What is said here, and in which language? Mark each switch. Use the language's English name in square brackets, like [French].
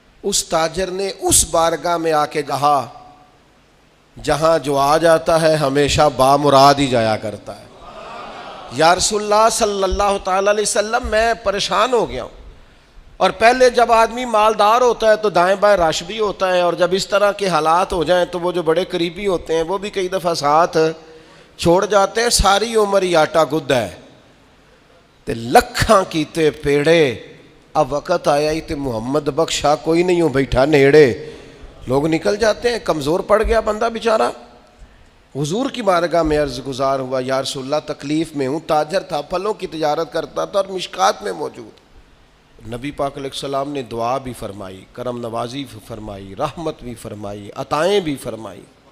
[Urdu] اس تاجر نے اس بارگاہ میں آ کے کہا جہاں جو آ جاتا ہے ہمیشہ بامراد ہی جایا کرتا ہے. یا رسول اللہ صلی اللہ تعالیٰ علیہ وسلم، میں پریشان ہو گیا ہوں. اور پہلے جب آدمی مالدار ہوتا ہے تو دائیں بائیں رش بھی ہوتا ہے، اور جب اس طرح کے حالات ہو جائیں تو وہ جو بڑے قریبی ہوتے ہیں وہ بھی کئی دفعہ ساتھ چھوڑ جاتے ہیں. [Punjabi] ساری عمر ہی آٹا گد ہے تے لکھاں کیتے پیڑے، اب وقت آیا ہی تے محمد بخشا کوئی نہیں ہو بیٹھا نیڑے. [Urdu] لوگ نکل جاتے ہیں، کمزور پڑ گیا بندہ بیچارہ. حضور کی بارگاہ میں عرض گزار ہوا یا رسول اللہ تکلیف میں ہوں. تاجر تھا، پھلوں کی تجارت کرتا تھا اور مشکات میں موجود. نبی پاک علیہ السلام نے دعا بھی فرمائی، کرم نوازی بھی فرمائی، رحمت بھی فرمائی، عطائیں بھی فرمائی.